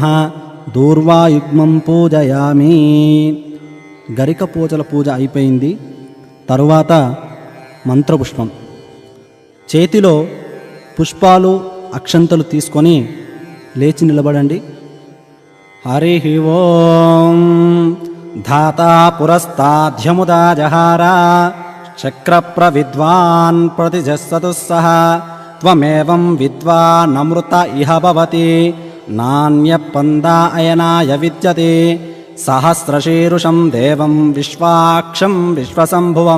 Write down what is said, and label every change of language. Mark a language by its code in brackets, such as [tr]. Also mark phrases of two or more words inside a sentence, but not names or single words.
[sa] దూర్వాయుగ్మం పూజయామి. [te] గరిక పూజల పూజ అయిపోయింది. తరువాత మంత్రపుష్పం. చేతిలో పుష్పాలు అక్షంతలు తీసుకొని లేచి నిలబడండి. [sa] हरिः ॐ धाता पुरस्ताद्यमुदा जहार चक्रप्रविद्वान् प्रतिजस्सतु सः त्वमेवं विद्वानमृत इह भवति नान्यपन्दा अयनाय विद्यते सहस्रशीरुषं देवं विश्वाक्षं विश्वसम्भुवं